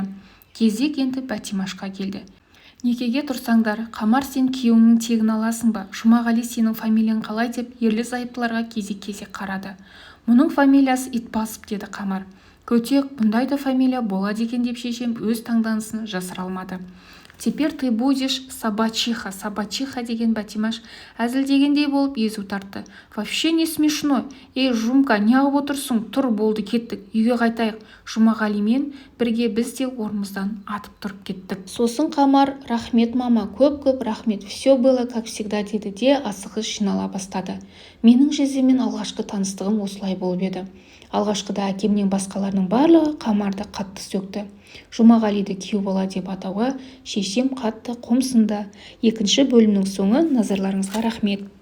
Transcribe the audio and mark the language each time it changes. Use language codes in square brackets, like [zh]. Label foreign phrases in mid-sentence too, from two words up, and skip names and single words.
[kk] Кезек енді Бәтимашқа келді. «Некеге тұрсаңдар, Қамар, сен күйеуіңнің тегін аласың ба? Жұмағали, сенің фамилияң қалай?» деп ерлі-зайыптыларға кезек-кезек қарады. «Мұның фамилиясы Итбасов» деді Қамар. «Көтек, бұндай да фамилия болады екен» деп шешем өз таңданысын жасыра алмады. [ru] «Теперь ты будешь собачиха [kk] деген Бәтимаш әзілдегендей болып езу тартты. [ru] «Вообще не смешно. [kk] Ей, Жұмка, неғып отырсың? Тұр, болды, кеттік, үйге қайтайық». Жұмағалимен бірге біз де орнымыздан атып тұрып кеттік. Сосын Қамар «Рахмет, мама, көп рахмет, [ru] все было как всегда» [kk] деді де асығыс жинала бастады. Менің жездеммен алғашқы таныстығым осылай болып еді. Алғашқыда әкемнен басқаларының барлығы Қамарды қатты сөкті. Жұмағалиды күйеу бала деп атауға шешем қатты қомсынды. Екінші бөлімнің соңы. Назарларыңызға рахмет.